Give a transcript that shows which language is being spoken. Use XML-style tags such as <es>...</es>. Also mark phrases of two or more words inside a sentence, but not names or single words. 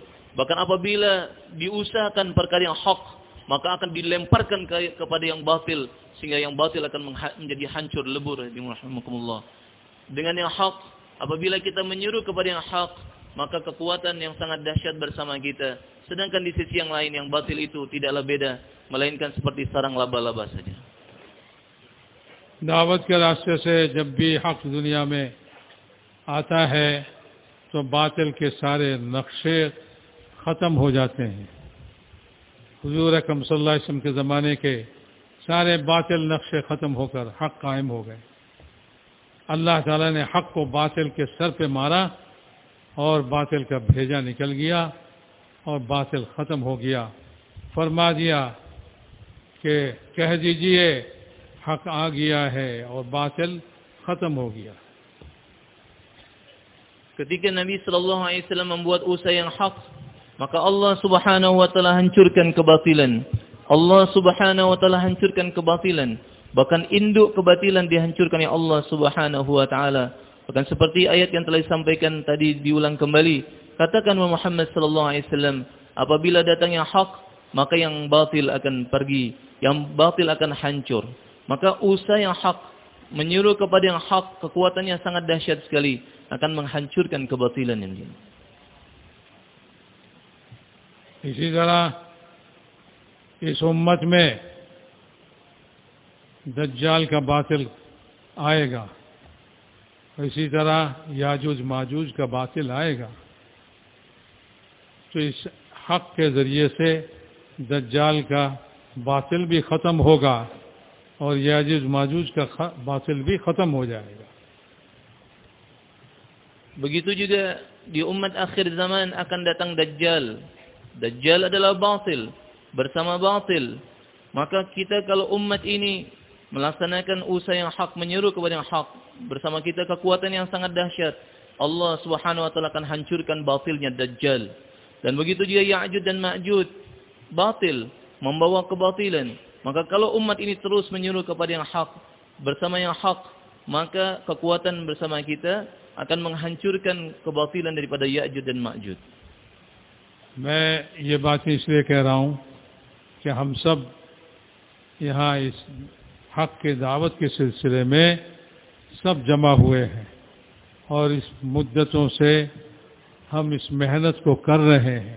<id>Bahkan apabila diusahakan perkara yang hak, maka akan dilemparkan kepada yang batil, sehingga yang batil akan menjadi hancur lebur. Dengan yang hak, apabila kita menyuruh kepada yang hak, maka kekuatan yang sangat dahsyat bersama kita. Sedangkan di sisi yang lain, yang batil itu tidaklah beda, melainkan seperti sarang laba-laba saja.</id> <hi>दावत के रास्ते से जब भी हक दुनिया में आता है तो बातिल के सारे नक्शे ख़त्म हो जाते हैं। हुजूर अकरम</hi> <ar>صلى الله عليه وسلم</ar> <hi>के ज़माने के सारे बातिल नक्शे ख़त्म होकर हक कायम हो गए। अल्लाह ताला ने हक को बातिल के सर पे मारा और बातिल का भेजा निकल गया और बातिल ख़त्म हो गया। फरमा दिया कि कह दीजिए हक आ गया है और बातिल ख़त्म हो गया।</hi> <id>Ketika Nabi</id> <ar>صلى الله عليه وسلم</ar> <id>membuat usaha yang hak, maka</id> <ar>الله سبحانه وتعالى</ar> <id>hancurkan kebatilan.</id> <ar>الله سبحانه وتعالى</ar> <id>hancurkan kebatilan. Bahkan induk kebatilan dihancurkan oleh</id> <ar>الله سبحانه وتعالى.</ar> <id>Bahkan seperti ayat yang telah disampaikan tadi diulang kembali. Katakan Muhammad</id> <ar>صلى الله عليه وسلم,</ar> <id>apabila datangnya hak, maka yang batil akan pergi, yang batil akan hancur. Maka usaha yang hak, menyuruh kepada yang hak, kekuatannya sangat dahsyat sekali, akan menghancurkan kebatilan yang ini.</id> <hi>इसी तरह इस उम्मत में दज्जाल का बातिल आएगा, इसी तरह याजूज माजूज का बातिल आएगा। तो इस हक के ज़रिए से दज्जाल का बातिल भी ख़त्म होगा और याजूज माजूज का बातिल भी ख़त्म हो जाएगा।</hi> <id>Begitu juga di umat akhir zaman akan datang Dajjal. Dajjal adalah batil bersama batil. Maka kita kalau umat ini melaksanakan usaha yang hak, menyuruh kepada yang hak, bersama kita kekuatan yang sangat dahsyat,</id> <ar>الله سبحانه وتعالى</ar> <id>akan hancurkan batilnya Dajjal. Dan begitu juga Ya'juj dan Ma'juj, batil, membawa kebatilan. Maka kalau umat ini terus menyuruh kepada yang hak, bersama yang hak, maka kekuatan bersama kita akan menghancurkan kebatilan daripada Ya'juj dan Ma'juj.</id> <hi>मैं ये बातें इसलिए कह रहा हूँ कि हम सब यहाँ इस हक के दावत के सिलसिले में सब जमा हुए हैं और इस मुद्दतों से हम इस मेहनत को कर रहे हैं।</hi>